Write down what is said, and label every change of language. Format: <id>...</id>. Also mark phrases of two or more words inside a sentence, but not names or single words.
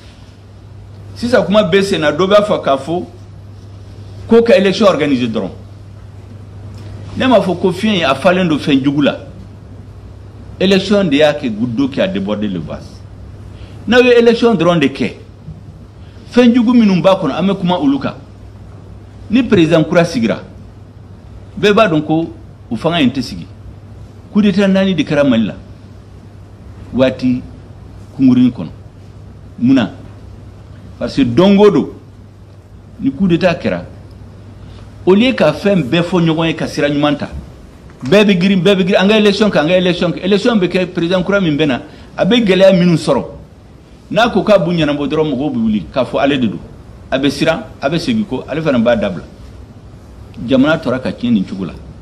<bm>sisan kuma bɛ sen na dɔ b'a fɔ k'a fɔ ko ka élection organiser dɔrɔn ne m'a fɔ ko fiɲɛ ye a falen don fɛn jugu la élection de y'a kɛ</bm> <fr>goutte d'eau qui a débordé le vase</fr> <bm>n'aw ye élection dɔrɔn de kɛ fɛn jugu minnu b'a kɔnɔ an bɛ kuma olu kan ni président kura sigira bɛɛ b'a dɔn ko o fanga in tɛ sigi</bm> <fr>coup d'état</fr> <bm>4 de kɛra Mali la waati kungurunin kɔnɔ munna</bm> <fr>parce que</fr> <bm>don o don ni</bm> <fr>coup d'état</fr> <bm>kɛra</bm> <fr>au lieu</fr> <bm>ka fɛn bɛɛ fɔ ɲɔgɔn ye ka sira ɲuman ta bɛɛ bɛ girin an ka élection kɛ élection bɛ kɛ président kura min bɛ na a bɛ gɛlɛya minnu sɔrɔ n'a ko k'a b'u ɲɛnabɔ dɔrɔn mɔgɔw bɛ wuli k'a fɔ ale de don a bɛ siran a bɛ segin ko ale fana b'a dabila jamana tora ka tiɲɛ nin cogo la</bm>